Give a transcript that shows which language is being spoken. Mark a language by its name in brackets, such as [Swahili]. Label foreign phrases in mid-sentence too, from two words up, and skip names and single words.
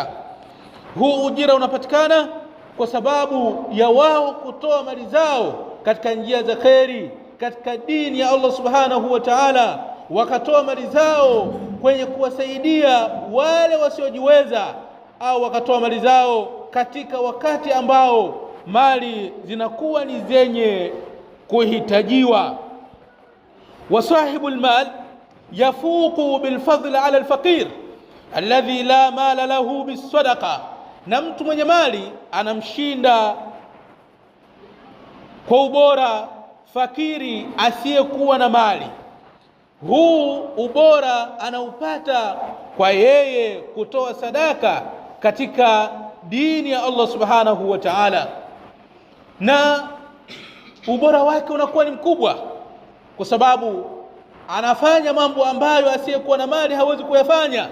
[Swahili] Huu ujira unapatikana kwa sababu ya wao kutoa mali zao katika njia za kheri, katika dini ya Allah [Arabic] سبحانه وتعالى, [Swahili] wakatoa mali zao kwenye kuwasaidia wale wasiojiweza, au wakatoa mali zao katika wakati ambao mali zinakuwa ni zenye kuhitajiwa. [Arabic] وصاحب المال يفوق بالفضل على الفقير الذي لا مال له بالصدقه, [Swahili] na mtu mwenye mali anamshinda kwa ubora fakiri asiyekuwa na mali. Huu ubora anaupata kwa yeye kutoa sadaka katika dini ya Allah [Arabic] سبحانه وتعالى, [Swahili] na ubora wake unakuwa ni mkubwa kwa sababu anafanya mambo ambayo asiyekuwa na mali hawezi kuyafanya.